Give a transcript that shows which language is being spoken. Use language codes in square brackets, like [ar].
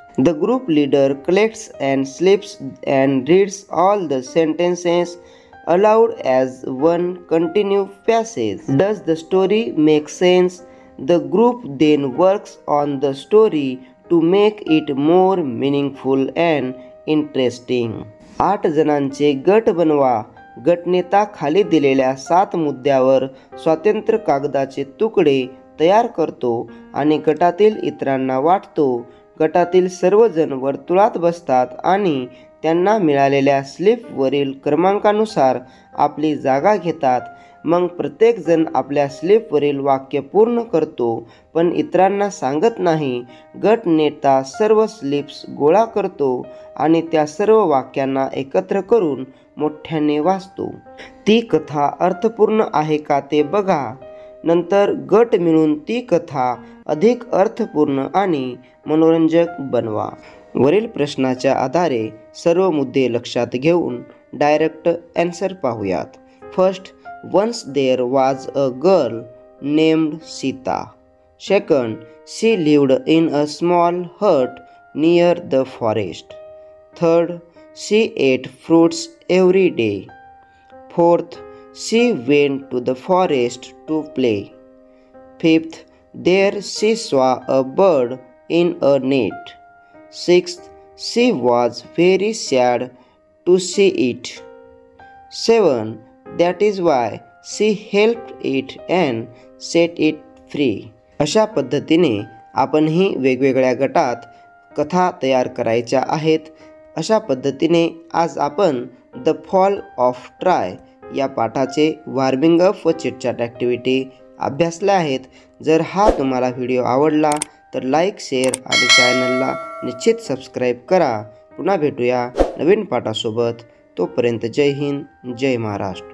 [en] The group leader collects and slips and reads all the sentences aloud as one continuous passage. Does the story make sense? The group then works on the story to make it more meaningful and interesting. [mr] 8 जणांचे गट बनवा. गटनेता खाली दिलेल्या 7 मुद्द्यावर स्वतंत्र कागदाचे तुकडे तयार करतो आणि गटातील इतरांना वाटतो. गटातील सर्वजण वर्तुळात बसतात आणि त्यांना मिळालेल्या स्लिपवरील क्रमांकानुसार आपली जागा घेतात. मग प्रत्येकजण आपल्या स्लिपवरील वाक्य पूर्ण करतो पण इतरांना सांगत नाही. गटनेता सर्व स्लिप्स गोळा करतो आणि त्या सर्व वाक्यांना एकत्र करून मोठ्याने वाचतो. ती कथा अर्थपूर्ण आहे का ते बघा. नंतर गट मिळून ती कथा अधिक अर्थपूर्ण आणि मनोरंजक बनवा. वरील प्रश्नाच्या आधारे सर्व मुद्दे लक्षात घेऊन डायरेक्ट आन्सर पाहूयात. [en] First, once there was a girl named Sita. Second, she lived in a small hut near the forest. Third, she ate fruits every day. Fourth, she went to the forest to play. Fifth, there she saw a bird in a net. Sixth, she was very sad to see it. 7. That is why she helped it and set it free. [mr] अशा पद्धतीने आपणही वेगवेगळ्या गटात कथा तयार करायच्या आहेत. अशा पद्धतीने आज आपण द फॉल ऑफ ट्राय या पाठाचे वॉर्मिंग अप व चिटचॅट ॲक्टिव्हिटी अभ्यासल्या आहेत. जर हा तुम्हाला व्हिडिओ आवडला तर लाईक, शेअर आणि चॅनलला निश्चित सबस्क्राईब करा. पुन्हा भेटूया नवीन पाठासोबत. तोपर्यंत जय हिंद, जय महाराष्ट्र.